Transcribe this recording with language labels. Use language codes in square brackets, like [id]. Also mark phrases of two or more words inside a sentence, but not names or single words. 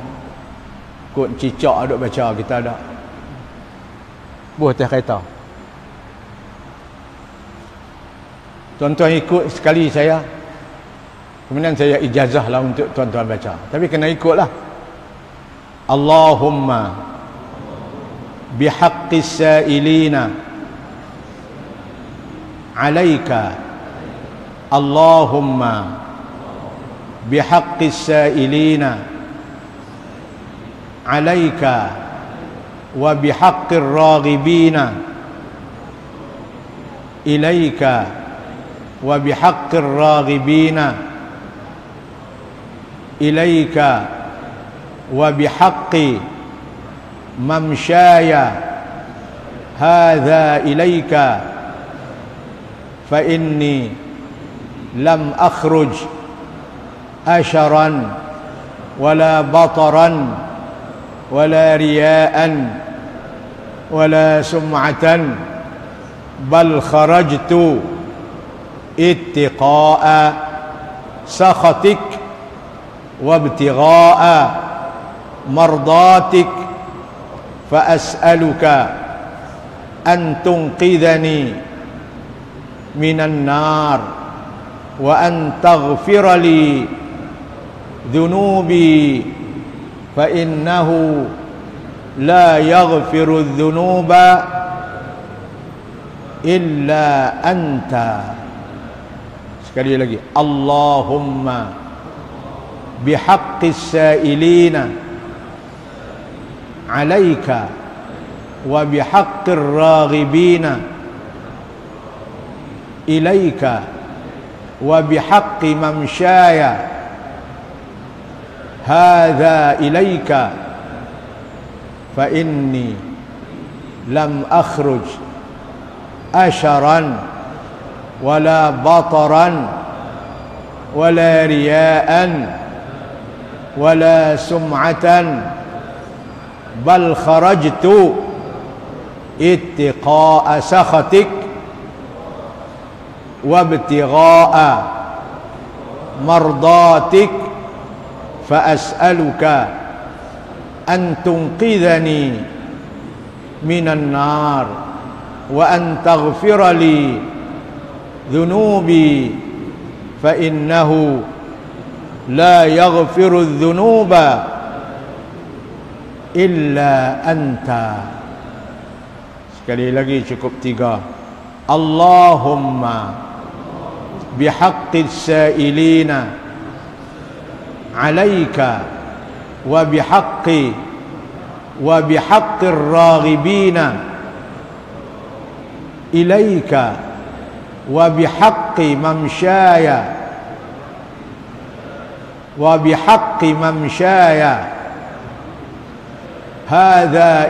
[ms] Kod cicak duk baca kita ada. Buah atas kereta. Tuan-tuan ikut sekali saya. Kemudian saya ijazah lah untuk tuan-tuan baca. Tapi kena ikutlah. [ar] اللهم بحق السائلين عليك. اللهم بحق السائلين عليك وبحق الراغبين إليك وبحق الراغبين إليك وبحق ممشاي هذا إليك فإني لم أخرج أشرا ولا بطرا ولا رياء ولا سمعة بل خرجت اتقاء سخطك وابتغاء مرضاتك فأسألك أن تنقذني من النار وأن تغفر لي ذنوبي فإنه لا يغفر الذنوب إلا أنت. [ms] Sekali lagi, [ar] اللهم بحق السائلين عليك وبحق الراغبين إليك وبحق ممشاي هذا إليك فإني لم أخرج أشرا ولا بطرا ولا رياء ولا سمعة بل خرجت اتقاء سخطك وابتغاء مرضاتك فأسألك أن تنقذني من النار وأن تغفر لي ذنوبي فإنه لا يغفر الذنوب إلا أنت. [ms] Sekali lagi cukup 3. [ar] اللهم بحق السائلين عليك وبحق الراغبين إليك وبحق ممشاي هذا